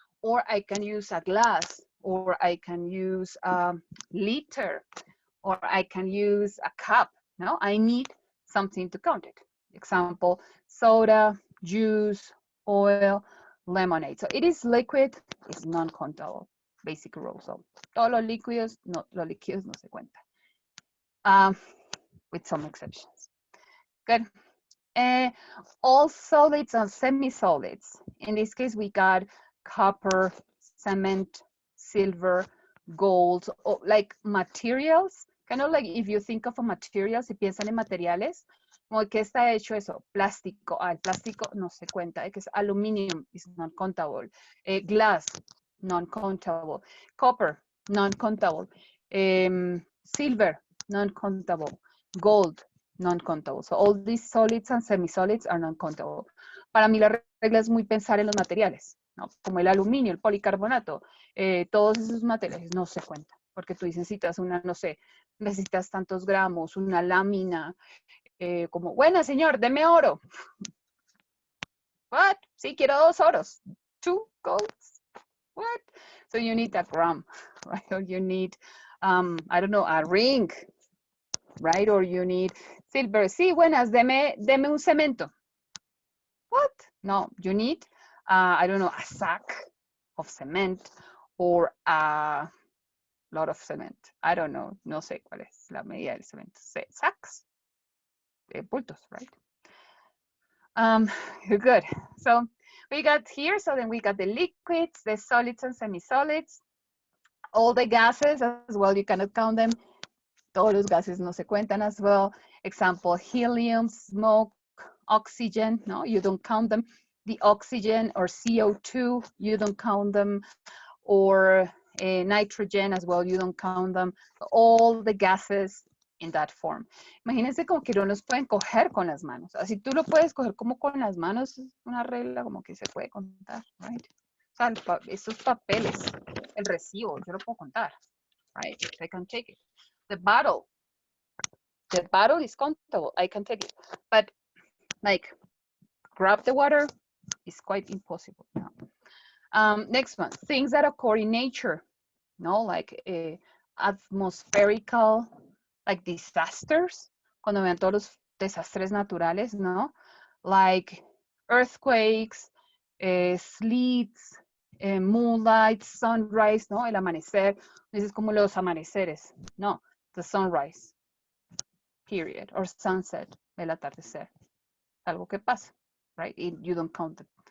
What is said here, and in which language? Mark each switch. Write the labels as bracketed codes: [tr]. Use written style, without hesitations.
[en] Or I can use a glass, or I can use a liter, or I can use a cup. No, I need something to count it. Example, soda, juice, oil, lemonade. So it is liquid, it's non-countable. Basic rule. [es] So todos los líquidos no se cuentan. [en] With some exceptions. Good. All solids and semi-solids. In this case, we got copper, cement, silver, gold, or like materials. Kind of like if you think of a material, [es] si piensan en materiales, como que está hecho eso, plástico. El plástico no se cuenta, que es aluminum, [en] is non-countable. Glass, non-countable. Copper, non-countable. Silver, non-countable. Gold, non-countable. So all these solids and semi-solids are non-countable. [es] Para mí la regla es muy pensar en los materiales, ¿no? Como el aluminio, el policarbonato, todos esos materiales no se cuentan, porque tú necesitas una, no sé, necesitas tantos gramos, una lámina, como, buena señor, deme oro. What? Sí, quiero 2 oros. [en] 2 golds? What? So you need a gram, right? Or you need, I don't know, a ring, right? Or you need silver. [es] Sí, buenas, deme un cemento. [en] What? No, you need, I don't know, a sack of cement or a lot of cement. I don't know, [es] no sé cuál es la medida del cemento. [en] Sacks? Bultos, right? Good. So we got here, so then we got the liquids, the solids and semi-solids, all the gases as well, you cannot count them. [es] Todos los gases no se cuentan [en] as well. Example, helium, smoke, oxygen, no, you don't count them. The oxygen or CO2, you don't count them. Or nitrogen as well, you don't count them. All the gases in that form. [es] Imagínense como que no los pueden coger con las manos. Así tú lo puedes coger como con las manos, es una regla como que se puede contar, right? O sea, esos papeles, el recibo, yo lo puedo contar, right? [en] I can take it. The bottle is countable, I can take it. But like, grab the water is quite impossible. No. Next one, things that occur in nature, no, like atmospherical, like disasters, [es] cuando vean todos los desastres naturales, [en] no, like earthquakes, sleets, moonlight, sunrise, no, [es] el amanecer, es como los amaneceres, [en] no, the sunrise, period, or sunset, [es] el atardecer, algo que pasa, [en] right? You don't count them.